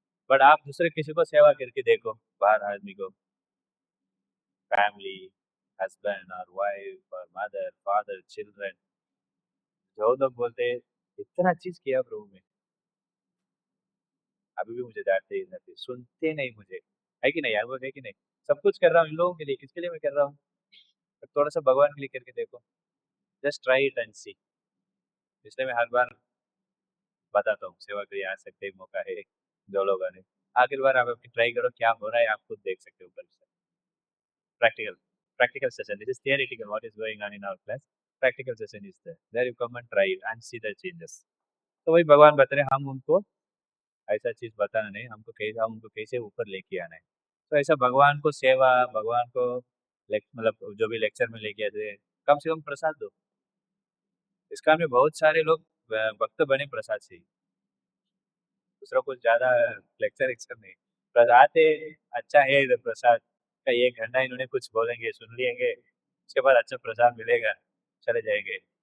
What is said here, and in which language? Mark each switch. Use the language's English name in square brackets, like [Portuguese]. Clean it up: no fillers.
[Hindi] But आप दूसरे किसी को सेवा करके देखो, बाहर आदमी को, फैमिली, हस्बैंड और वाइफ और मदर फादर चिल्ड्रन, जो लोग बोलते हैं इतना चीज किया प्रभु में, अभी भी मुझे डांटते ही रहते, सुनते नहीं मुझे, है कि नहीं यार, वो है कि नहीं, सब कुछ कर रहा हूँ इन लोगों के लिए, किसके लिए मैं कर रहा हूँ, थोड़ा सा भगवान के लिए करके देखो, [English] Just try it and see. [Hindi] इसलिए मैं हर बार बताता हूँ, सेवा के लिए आ सकते हैं, मौका है, जो लोग आ रहे, आखिर बार आप ट्राई करो, क्या हो रहा है आप खुद देख सकते हो ऊपर से। [English] Practical, practical session. This is theoretical. What is going on in our class? Practical session is there. There you come and try it and see the changes. [Hindi] तो वही भगवान बता रहे, हम उनको ऐसा चीज बताना नहीं, हमको कैसे, हम उनको कैसे ऊपर लेके आना है। तो ऐसा भगवान को सेवा, भगवान को मतलब जो भी लेक्चर में लेके आते हैं, कम से कम प्रसाद दो। इसका में बहुत सारे लोग भक्त बने प्रसाद से ही, दूसरा कुछ ज्यादा लेक्चर वेक्चर नहीं, प्रसाद है, अच्छा है इधर प्रसाद का, 1 घंटा इन्होंने कुछ बोलेंगे सुन लेंगे, उसके बाद अच्छा प्रसाद मिलेगा, चले जाएंगे।